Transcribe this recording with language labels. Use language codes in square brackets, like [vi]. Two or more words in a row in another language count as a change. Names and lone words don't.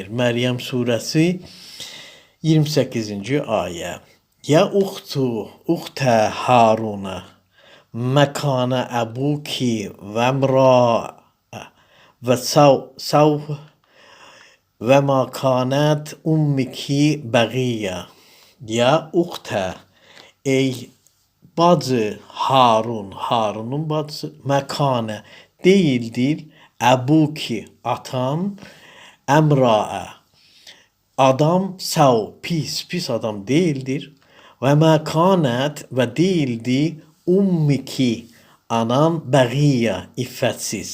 [az] Məryəm surəsi 28-ci ayə. [ar] يا أخت هارون ما كان أبوك و امرأ و سوء وما كانت أمك بغيا. يا أخت, [az] ey bacı Harun, Harunun bacısı, məkanə deyildir, əbuki atan, əmraə adam, sav pis adam deyildir. [ar] وما كانت [az] və deyildi ummiki anan bəğiyyə iffətsiz.